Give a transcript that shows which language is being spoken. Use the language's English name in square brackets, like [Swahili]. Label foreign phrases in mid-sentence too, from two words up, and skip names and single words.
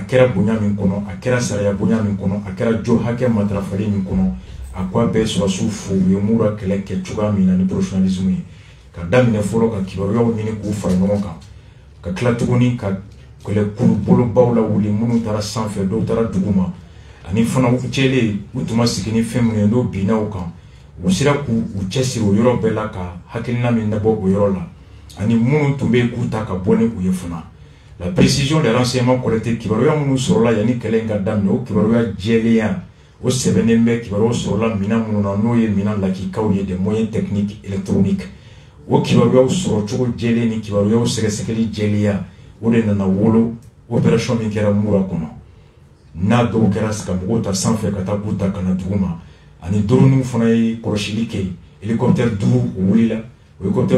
[Bambara] kɛra bonya min kɔnɔ a kɛra sariya bonya min kɔnɔ a kɛra jo hakɛ matarafali min kɔnɔ a ko a bɛɛ sɔrɔsiw fo u ye mura kɛlɛ kɛ cogoya min na ni professionnalisme ye ka daminɛ fɔlɔ ka kibaruyaw ɲini k'u fara ɲɔgɔn kan ka tila tuguni ka kɛlɛkuru bolobaw la wuli minnu taara sanfɛ dɔw taara duguma ani fana u cɛlen u tun ma sigi ni fɛn minnu ye n'o binna u kan u sera k'u cɛsiri o yɔrɔ bɛɛ la ka hakilina min labɔ o yɔrɔ la ani minnu tun bɛ k'u ta ka bɔ ni u ye fana. [French] La précision des renseignements collectés [Bambara] kibaruya minnu sɔrɔla yanni kɛlɛ in ka daminɛ o kibaruya jɛlenya o sɛbɛnnen bɛ kibaruyaw sɔrɔla minɛn minnu na n'o ye minɛn lakikaw ye [French] des moyens techniques électroniques [Bambara] o kibaruyaw sɔrɔ cogo jɛlen ni kibaruyaw sɛgɛsɛgɛli jɛlenya o de nana wolo opération min kɛra mura kɔnɔ n'a dɔw kɛra ka mɔgɔw ta sanfɛ ka taa k'u ta ka na duguma ani drone fana ye kɔlɔsili kɛ hélicoptère 5 o wulila o hélicoptère